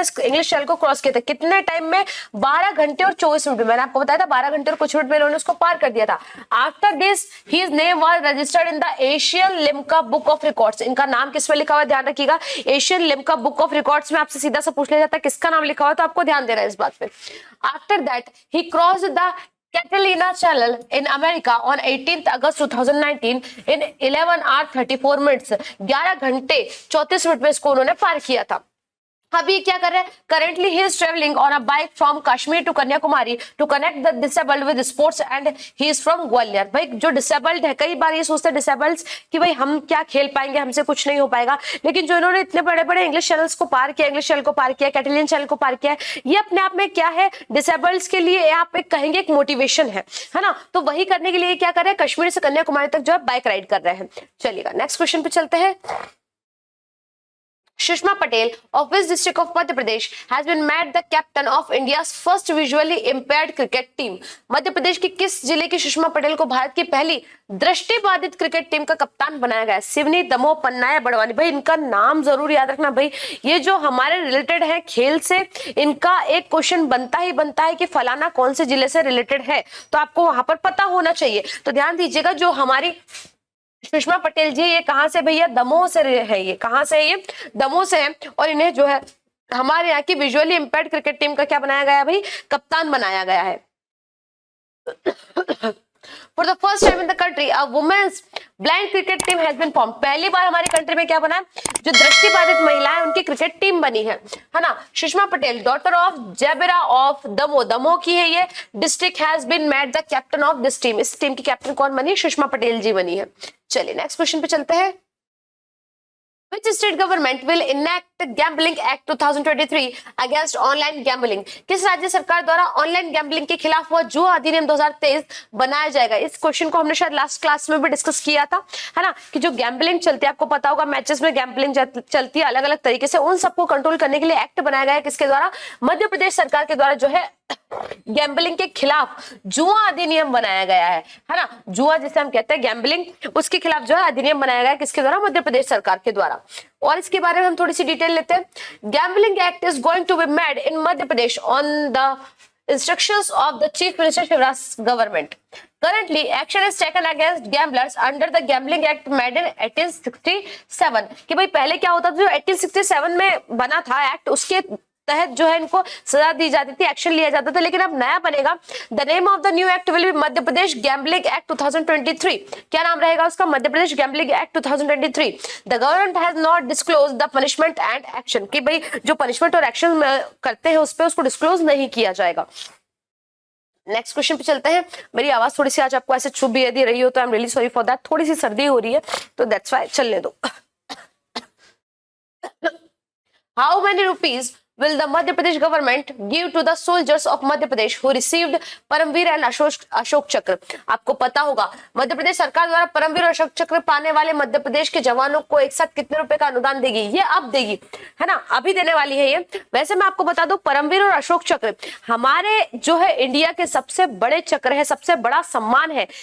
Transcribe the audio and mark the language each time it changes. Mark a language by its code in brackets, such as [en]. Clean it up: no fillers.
[hi] इस English channel को cross किया था। कितने टाइम में? 12 घंटे और 24 मिनट में। मैंने आपको बताया था 12 घंटे और कुछ मिनट में इन्होंने उसको पार कर दिया था। [en] After this his name was registered in the Asian Limca book of records. [hi] इनका नाम किस में लिखा हुआ है? ध्यान रखिएगा, Asian Limca book of records में आपसे सीधा सा पूछ लिया जाता है किसका नाम लिखा हुआ है, तो आपको ध्यान देना है इस बात पे। [en] After that he crossed the Catalina Channel in America on 18th August 2019 in 11 hours 34 minutes। [hi] 11 घंटे 34 मिनट में इसको उन्होंने पार किया था। अभी क्या कर रहे हैं? [en] Currently he is travelling on a bike from Kashmir to Kanyakumari to connect the disabled with sports and he is from Gwalior. [hi] भाई जो डिसेबल्ड है, कई बार ये सोचते हैं डिसेबल्ड्स कि भाई हम क्या खेल पाएंगे, हमसे कुछ नहीं हो पाएगा, लेकिन जो इन्होंने इतने बड़े बड़े इंग्लिश चैनल्स को पार किया, इंग्लिश चैनल को पार किया, कैटेलियन चैनल को पार किया, ये अपने आप में क्या है? डिसेबल्ड्स के लिए आप एक कहेंगे एक मोटिवेशन है ना। तो वही करने के लिए क्या कर रहे हैं? कश्मीर से कन्याकुमारी तक जो है बाइक राइड कर रहे हैं। चलिएगा नेक्स्ट क्वेश्चन पे चलते हैं। [en] Sushma Patel of which district of Madhya Pradesh has been made the captain of India's first visually impaired cricket team? [hi] Madhya Pradesh की किस जिले की सुषमा पटेल को भारत की पहली दृष्टिबाधित क्रिकेट टीम का कप्तान बनाया गया है? सिवनी, दमोह, पन्ना या बड़वानी? भाई इनका नाम जरूर याद रखना भाई, ये जो हमारे रिलेटेड है खेल से, इनका एक क्वेश्चन बनता है कि फलाना कौन से जिले से रिलेटेड है, तो आपको वहां पर पता होना चाहिए। तो ध्यान दीजिएगा, जो हमारी सुषमा पटेल जी, ये कहां से भैया? दमोह से है। ये कहां से है? ये दमोह से है। और इन्हें जो है हमारे यहाँ की विजुअली इंपेयर्ड क्रिकेट टीम का क्या बनाया गया है भाई? कप्तान बनाया गया है। [en] For the first time in the country, a women's blind cricket team has been formed. [hi] पहली बार हमारी कंट्री में क्या बना है? जो दृष्टिबाधित महिलाएं, उनकी क्रिकेट टीम बनी है ना? [en] Sushma Patel, daughter of Jabera of Damoh, [hi] Damoh की है ये district, [en] Has been made the captain of this team. [hi] इस टीम की कैप्टन कौन बनी? सुषमा पटेल जी बनी है। चलिए नेक्स्ट क्वेश्चन पे चलते हैं। [en] Which state government will enact Gambling Act 2023 against online gambling? [hi] किस राज्य सरकार द्वारा ऑनलाइन गैम्बलिंग के खिलाफ हुआ जुआ अधिनियम 2023 बनाया जाएगा? इस क्वेश्चन को हमने शायद लास्ट क्लास में भी डिस्कस किया था, है ना, कि जो गैम्बलिंग चलती है, आपको पता होगा मैचेस में गैम्बलिंग चलती है अलग अलग तरीके से, उन सबको कंट्रोल करने के लिए एक्ट बनाया गया है। किसके द्वारा? मध्य प्रदेश सरकार के द्वारा जो है गैम्बलिंग के खिलाफ जुआ अधिनियम बनाया गया है ना? जुआ जिसे हम कहते हैं गैम्बलिंग, उसके खिलाफ जो है अधिनियम बनाया गया है। किसके द्वारा? मध्य प्रदेश सरकार के द्वारा। और इसके बारे में हम थोड़ी सी डिटेल लेते हैं। [en] Gambling act is going to be made in Madhya Pradesh on the instructions of the chief minister Shivraj government. Currently action is taken against gamblers under the gambling act made in 1867। [hi] कि भाई पहले क्या होता था, जो 1867 में बना था एक्ट, उसके तहत जो है इनको सजा दी जाती थी, एक्शन लिया जाता था। लेकिन अब नया बनेगा, [en] The name of the new act will be Madhya Pradesh gambling act 2023। [hi] क्या नाम रहेगा उसका? [en] Madhya Pradesh gambling act 2023। The government has not disclose the punishment and action. [hi] कि भाई जो पनिशमेंट और एक्शन करते हैं उस पर उसको डिस्क्लोज नहीं किया जाएगा। नेक्स्ट क्वेश्चन पे चलते हैं। मेरी आवाज थोड़ी सी आज आपको ऐसे चुभ भी यदि रही हो तो [en] I am really sorry for that, [hi] थोड़ी सी सर्दी हो रही है तो [en] that's why, [hi] चलने दो। [en] How many rupees will the Madhya Pradesh government give to the soldiers of Madhya Pradesh who received Paramvir and Ashoka Chakra? [hi] आपको पता होगा मध्य प्रदेश सरकार द्वारा परमवीर और अशोक चक्र पाने वाले मध्य प्रदेश के जवानों को एक साथ कितने रुपए का अनुदान देगी? ये अब देगी, है ना, अभी देने वाली है ये। वैसे मैं आपको बता दूं, परमवीर और अशोक चक्र हमारे जो है इंडिया के सबसे बड़े चक्र है, सबसे बड़ा सम्मान है।